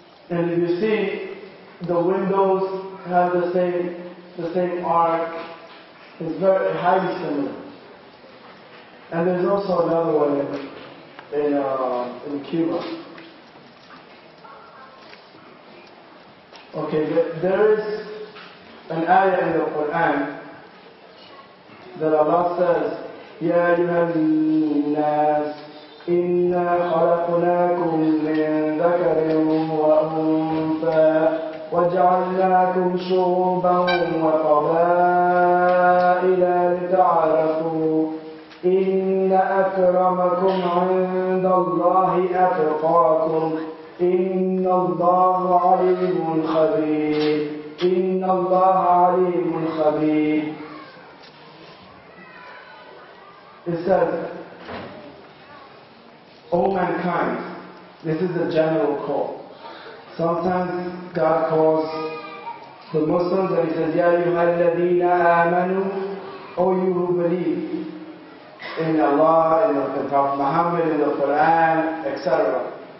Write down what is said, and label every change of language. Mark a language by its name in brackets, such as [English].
[English] And if you see, the windows have the same arc. It's very highly similar. And there's also another one in Cuba. Okay, there is an ayah in the Quran that Allah says, [Arabic] يا أيها الناس إنا خلقناكم من ذكر وأنثى وجعلناكم شعوبا وقبائل لتعارفوا إن أكرمكم عند الله أتقاكم إن الله عليم خبير إن الله عليم خبير. [English] It says, O mankind, this is a general call. Sometimes God calls the Muslims and He says, [Arabic] Ya ayyuhalladhina amanu, [English] O you who believe in Allah, in the Prophet Muhammad, in the Quran, etc.